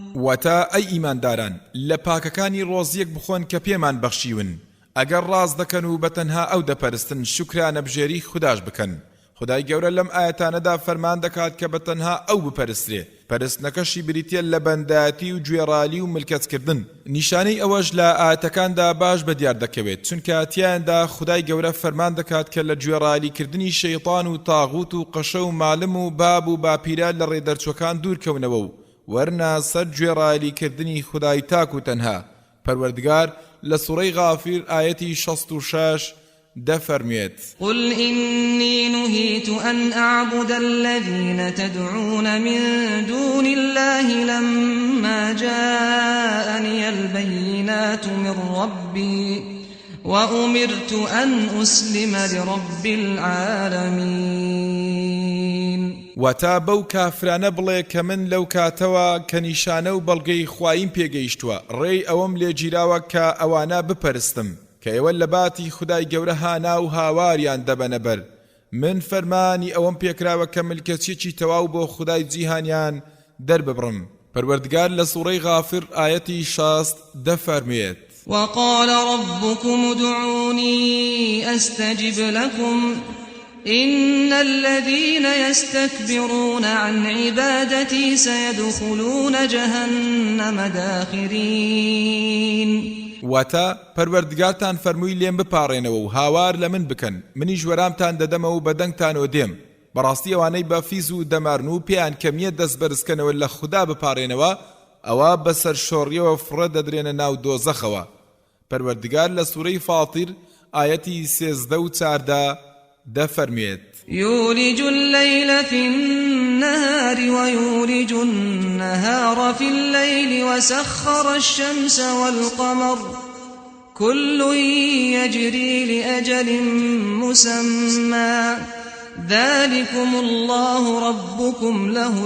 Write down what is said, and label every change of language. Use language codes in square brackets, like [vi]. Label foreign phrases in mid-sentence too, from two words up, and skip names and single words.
[ckb] واتا ئەی ئیمانداران لە پاکەکانی ڕۆزیەک بخۆن کە پێمان بەخشیون ئەگەر ڕاست دەکەن و بەتەنها ئەو دەپەرستن شوکرانە بژێری خوداش بکەن. خدای گەورە لەم ئاەتانەدا فەرمان دەکات کە بەتەنها ئەو بپەرسترێ. پەرستنەکەشی بریتە لە بەندایەتی و گوێڕالی و ملکەتکردن. نیشانەی ئەوەش لە ئاەتەکاندا باش بەدیار دەکەوێت چونکە تیاندا خدای گەورە فەرمان دەکات کە لە گوێڕالیکردنی شەیطان و تاغوت و قەشە و مالم و باب و باپیرە لە ڕێدەرچوەکان دوورکەونەوە و وەرنا سەر گوێڕالیکردنی خدای تاک و تەنها. پەروەردگار لە سوورەی غافیر ئایەتی 66 دەفەرمێت [ar] قل إني نهيت أن أعبد الذين تدعون من دون الله لما جاءني البينات من ربي وأمرت أن أسلم لرب العالمين. [ckb] واتا بەو کافرانە بڵێ کە من لەو کاتەوە کە نیشانە و بەڵگەی خوایم پێگەیشتووە ڕێی ئەوەم لێگیراوە کە ئەوانە بپەرستم کە ئێوە لە باتی خودای گەورە هانا و هاواریان دەبەنە بەر. من فەرمانی ئەوەم پێکراوە کە ملکەچێکی تەواو بۆ خودای جیهانیان دەرببڕم. پەروەردگار لە سوورەی غافر ئایەتی 60 دەفەرمێت [ar] وقال ربكم ادعوني أستجب لكم إن الذين يستكبرون عن عبادتي سيدخلون جهنم داخرين. [ckb] واتا پەروەردگارتان فەرمووی لێم بپارێنەوە و هاوار لە من بکەن منیش وەرامتان دەدەمە و بەدەنگتانەوە دێم. بەڕاستی ئەوانەی بە فیز و دەمارن و پێیان کەمیە دەست بەرزکەنەوە لە خوددا بپارێنەوە ئەوە بەسەر شۆڕیەوە فڕە دەدرێنە ناو دۆزەخەوە. پەروەردگار لە سوورەی فاتیر ئایەتی 13 و 14 دەفەرمێت [ar] يولج الليل في النهار ويولج النهار في الليل وسخر الشمس والقمر كل يجري لأجل مسمى ذلكم الله ربكم له